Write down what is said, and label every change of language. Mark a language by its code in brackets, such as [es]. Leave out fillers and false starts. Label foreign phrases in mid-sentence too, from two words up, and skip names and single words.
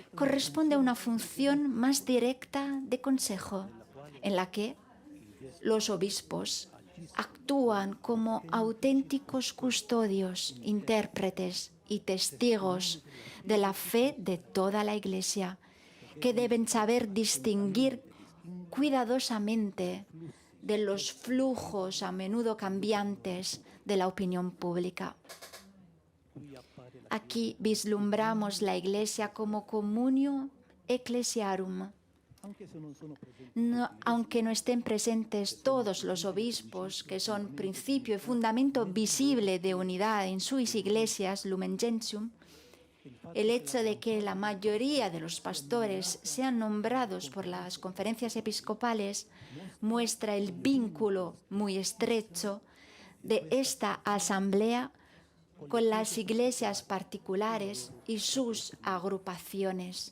[es] a una función más directa de consejo, en la que los obispos actúan como auténticos custodios, intérpretes y testigos de la fe de toda la Iglesia que deben saber distinguir cuidadosamente de los flujos a menudo cambiantes de la opinión pública. Aquí vislumbramos la Iglesia como [la] communio ecclesiarum. [es] Aunque no estén presentes todos los obispos, que son principio y fundamento visible de unidad en sus iglesias, Lumen Gentium, el hecho de que la mayoría de los pastores sean nombrados por las conferencias episcopales muestra el vínculo muy estrecho de esta asamblea con las iglesias particulares y sus agrupaciones.